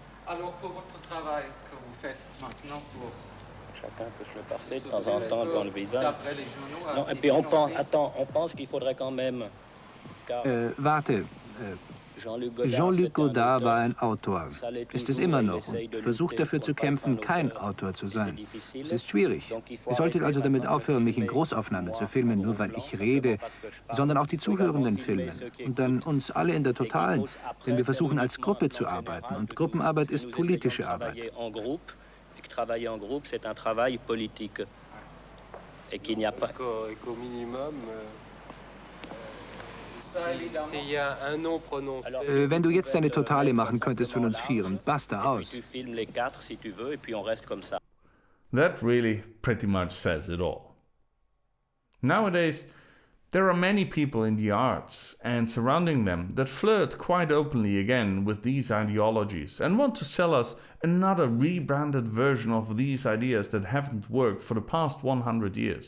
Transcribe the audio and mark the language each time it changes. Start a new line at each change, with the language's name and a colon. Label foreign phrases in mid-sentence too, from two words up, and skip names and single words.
French: Alors pour votre travail que vous faites maintenant pour Chacun peut se le passer de temps en temps devant le visage. d'après les journaux. Non, et puis on pense qu'il faudrait quand même. Car
German: Warte, Jean-Luc Godard war ein Autor, ist es immer noch und versucht dafür zu kämpfen, kein Autor zu sein. Es ist schwierig. Ihr solltet also damit aufhören, mich in Großaufnahme zu filmen, nur weil ich rede, sondern auch die Zuhörenden filmen und dann uns alle in der Totalen, denn wir versuchen als Gruppe zu arbeiten und Gruppenarbeit ist politische Arbeit.
French: Travailler en groupe, c'est un travail politique. Et qu'il n'y a pas. Qu'au minimum, s'il y a un nom prononcé.
German: Wenn du jetzt eine Totale machen könntest von uns vieren, basta aus.
French: Tu filmes les quatre si tu veux, et puis on reste comme ça.
English: That really pretty much says it all. Nowadays, there are many people in the arts and surrounding them that flirt quite openly again with these ideologies and want to sell us another rebranded version of these ideas that haven't worked for the past 100 years.